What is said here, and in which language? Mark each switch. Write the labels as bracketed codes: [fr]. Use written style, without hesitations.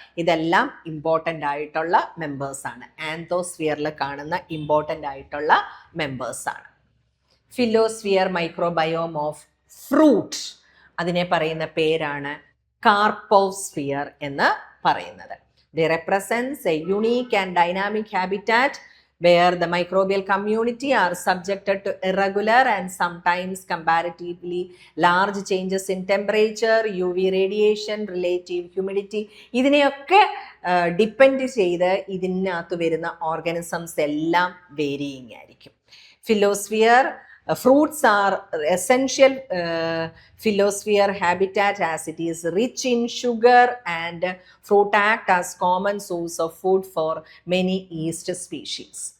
[ml] ഇതെല്ലാം ഇമ്പോർട്ടൻ്റ് ആയിട്ടുള്ള മെമ്പേഴ്സ് ആണ്, ആന്തോസ്ഫിയറിൽ കാണുന്ന ഇമ്പോർട്ടൻ്റ് ആയിട്ടുള്ള മെമ്പേഴ്സ് ആണ്. ഫില്ലോസ്ഫിയർ മൈക്രോബയോം ഓഫ് ഫ്രൂട്ട്, അതിനെ പറയുന്ന പേരാണ് കാർപ്പോസ്ഫിയർ എന്ന് പറയുന്നത്. [en] They represent a unique and dynamic habitat where the microbial community are subjected to irregular and sometimes comparatively large changes in temperature, UV radiation, relative humidity. [ml] ഇതിനെയൊക്കെ depend ചെയ്ത് ഇതിനകത്ത് വരുന്ന ഓർഗാനിസംസ് എല്ലാം വേരിയിങ് ആയിരിക്കും. [en] Phyllosphere fruits are essential phyllosphere habitat as it is rich in sugar, and fruit act as common source of food for many yeast species.